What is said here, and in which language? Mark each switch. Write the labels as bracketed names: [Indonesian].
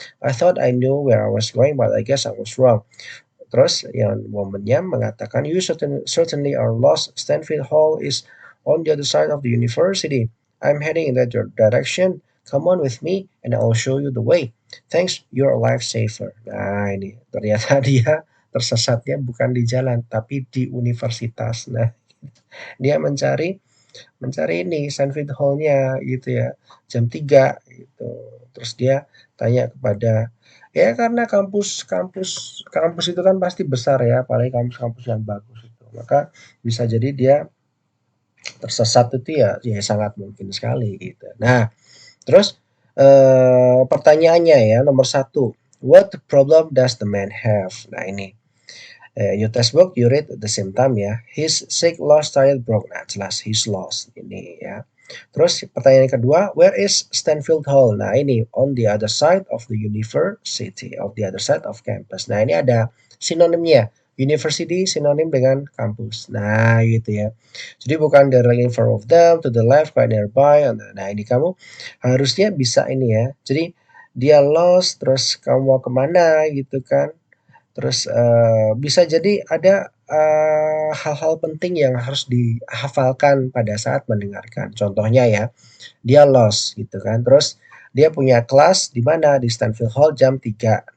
[English] I thought I knew where I was going, but I guess I was wrong." [Indonesian] Terus yang momennya mengatakan, [English] "You certainly are lost. Stanfield Hall is on the other side of the university. I'm heading in that direction. Come on with me and I'll show you the way. Thanks, you're a lifesaver." [Indonesian] Nah, ini ternyata dia tersesatnya bukan di jalan, tapi di universitas. Nah, dia mencari mencari ini Stanfield Hall-nya gitu ya, jam 3 gitu. Terus dia tanya kepada ya karena kampus kampus itu kan pasti besar ya, apalagi kampus-kampus yang bagus itu. Maka bisa jadi dia tersesat itu ya sangat mungkin sekali gitu. Nah, terus pertanyaannya ya nomor satu, [English] what problem does the man have? [Indonesian] Nah ini [English] your textbook you read at the same time [Indonesian] ya. [English] He's sick, lost, tired, broke. [Indonesian] Nah, jelas [English] he's lost [Indonesian] ini ya. Terus pertanyaan yang kedua, [English] where is Stanfield Hall? [Indonesian] Nah, ini [English] on the other side of the university, of the other side of campus. [Indonesian] Nah, ini ada sinonimnya. University sinonim dengan kampus. Nah, gitu ya. Jadi bukan [English] directly in front of them, to the left, quite nearby. [Indonesian] Nah, ini kamu harusnya bisa ini ya. Jadi dia lost, terus kamu mau kemana gitu kan. Terus, bisa jadi ada, hal-hal penting yang harus dihafalkan pada saat mendengarkan. Contohnya ya, dia lost gitu kan, terus dia punya kelas di mana, di Stanfield Hall jam 3.